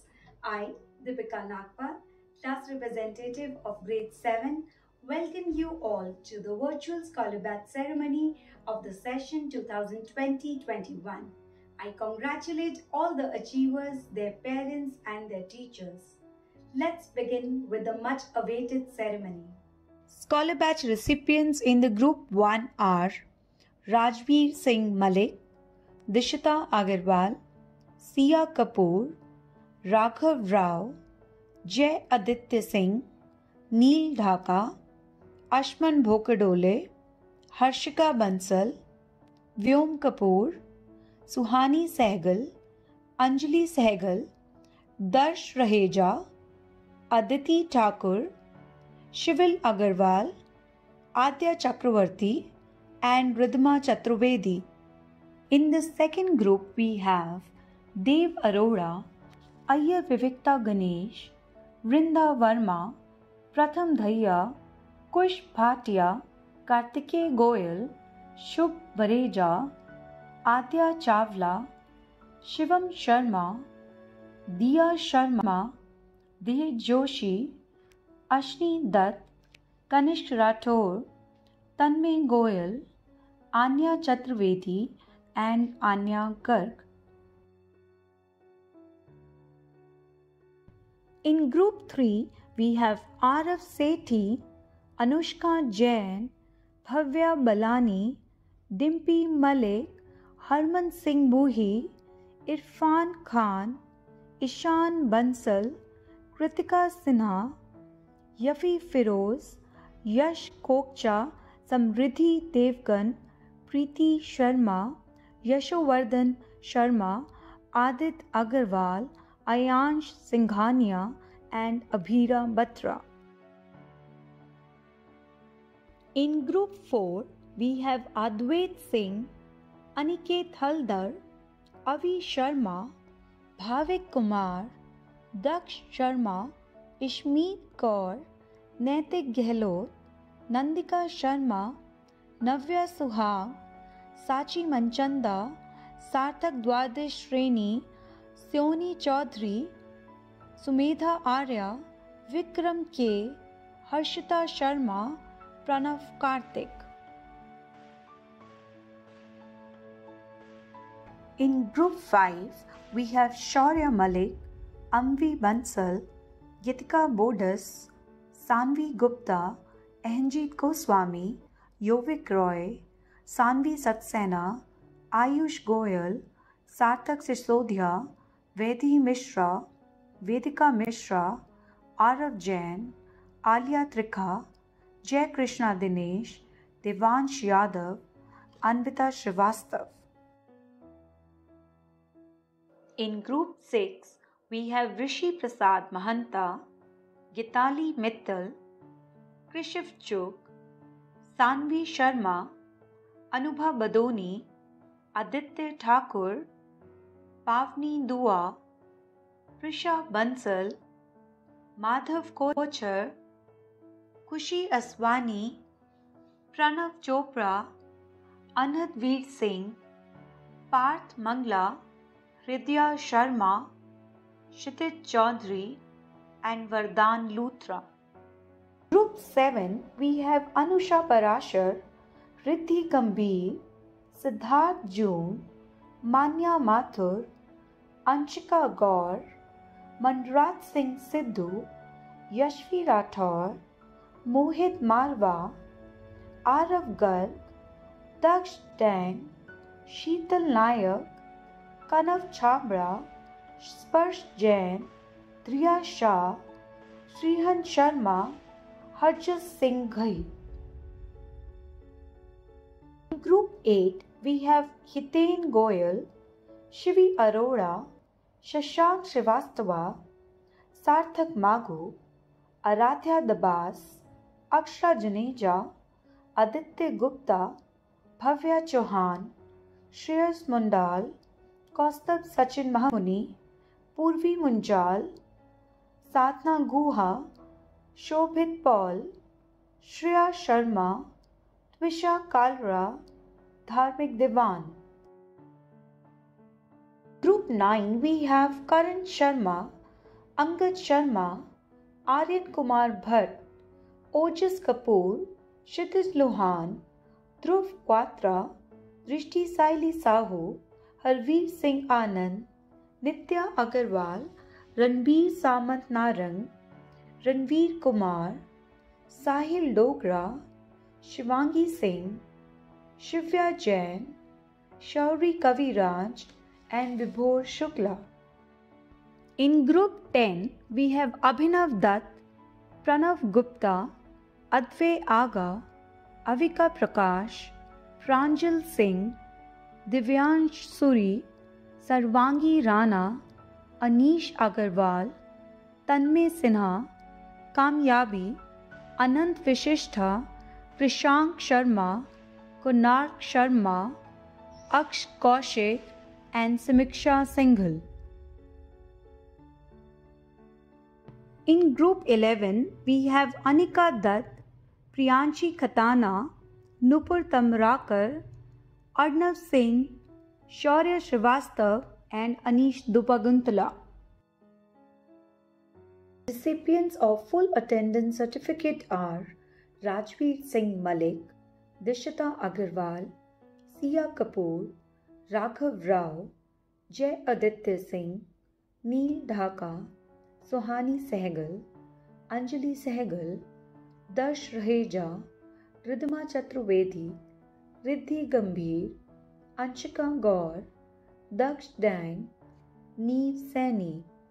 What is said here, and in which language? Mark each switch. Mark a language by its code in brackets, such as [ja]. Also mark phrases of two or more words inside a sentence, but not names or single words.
[en] I, Deepika Nagpal, class representative of grade 7, welcome you all to the virtual Scholar Badge ceremony of the session 2020-21. I congratulate all the achievers, their parents, and their teachers. Let's begin with the much awaited ceremony. Scholar Badge recipients in the group 1 are Rajveer Singh Malik, Dishita Agarwal, Sia Kapoor, Raghav Rao, Jay Aditya Singh, Neel Dhaka, Ashman Bhokadole, Harshika Bansal, Vyom Kapoor, Suhani Sehgal, Anjali Sehgal, Darsh Raheja, Aditi Thakur, Shivil Agarwal, Adya Chakravarti, and Ridhima Chaturvedi. In the second group, we have Dev Arora, Ayyar Vivikta Ganesh, Vrinda Verma, Pratham Dhaiya, Kush Bhatia, Kartikeya Goyal, Shubh Bareja, Adya Chawla, Shivam Sharma, Diya Sharma, Dev Joshi, Ashni Dutt, Kanishk Rathore, Tanmay Goyal, Anya Chaturvedi, and Anya Garg. In group 3, we have Arav Sethi, Anushka Jain, Bhavya Balani, Dimpy Malik, Harman Singh Buhi, Irfan Khan, Ishan Bansal, Kritika Sinha, Yafi Firoz, Yash Kokcha, Samriddhi Devgan, Preeti Sharma, Yashovardhan Sharma, Adit Agarwal, Ayansh Singhania, and Abhira Batra. In group 4, we have Advait Singh, Aniket Haldar, Avi Sharma, Bhavik Kumar, Daksh Sharma, Ishmeet Kaur, Naitik Gehlot, Nandika Sharma, नव्या सुहाग, साची मनचंदा, सार्थक द्वादश श्रेणी, सोनी चौधरी, सुमेधा आर्या, विक्रम के, हर्षिता शर्मा, प्रणव कार्तिक. In Group 5, we have Shaurya Malik, Amvi Bansal, Gitika Bodas, Sanvi Gupta, Ahanjit Goswami, Yovik Roy, Sanvi Saxena, Ayush Goyal, Sarthak Sisodhya, Vedhi Mishra, Vedika Mishra, Arav Jain, Alia Trikha, Jai Krishna Dinesh, Devansh Yadav, Anvita Srivastav. In Group 6, we have Rishi Prasad Mahanta, Gitali Mittal, Krishiv Chuk, Sanvi Sharma, Anubha Badoni, Aditya Thakur, Pavni Dua, Prisha Bansal, Madhav Kochar, Kushi Aswani, Pranav Chopra, Anand Veer Singh, Parth Mangla, Hridya Sharma, Kshitij Chaudhary, and Vardhan Luthra. Group 7, we have Anusha Parashar, Riddhi Gambhir, Siddharth June, Manya Mathur, Anshika Gaur, Manrat Singh Sidhu, Yashvi Rathore, Mohit Malwa, Arav Garg, Daksh Dang, Sheetal Nayak, Kanav Chhabra, Sparsh Jain, Driya Shah, Srihan Sharma, Harjas Singh Ghai. In Group 8, we have Hiten Goyal, Shivi Arora, Shashank Srivastava, Sarthak Maghu, Aradhya Dabas, Akshra Juneja, Aditya Gupta, Bhavya Chauhan, Shreyas Mundal, Kaustubh Sachin Mahamuni, Purvi Munjal, Sadhna Guha, Shobhit Paul, Shreya Sharma, Twisha Kalra, Dharmik Devan. Group 9, we have Karan Sharma, Angad Sharma, Aryan Kumar Bhatt, Ojas Kapoor, Kshitij Lohan, Dhruv Quatra, Drishti Saili Sahu, Harveer Singh Anand, Nitya Agarwal, Ranbir Samant Narang, Ranveer Kumar, Sahil Dogra, Shivangi Singh, Shivya Jain, Shauri Kaviraj, and Vibhor Shukla. In Group 10, we have Abhinav Dutt, Pranav Gupta, Advay Aga, Avika Prakash, Pranjal Singh, Divyansh Suri, Sarvangi Rana, Anish Agarwal, Tanmay Sinha, Kamyabi, Anant Vishishtha, Krishank Sharma, Konark Sharma, Aksh Kaushik, and Samiksha Singhal. In Group 11, we have Anika Dutt, Priyanshi Khatana, Nupur Tamrakar, Arnav Singh, Shaurya Srivastav, and Anish Dupaguntala. Recipients of full attendance certificate are Rajveer Singh Malik, Dishita Agarwal, Sia Kapoor, Raghav Rao, Jai Aditya Singh, Neel Dhaka, Sohani Sehgal, Anjali Sehgal, Darsh Raheja, Ridhima Chaturvedi, Riddhi Gambhir, Anshika Gaur, Daksh Dang, Neev Saini.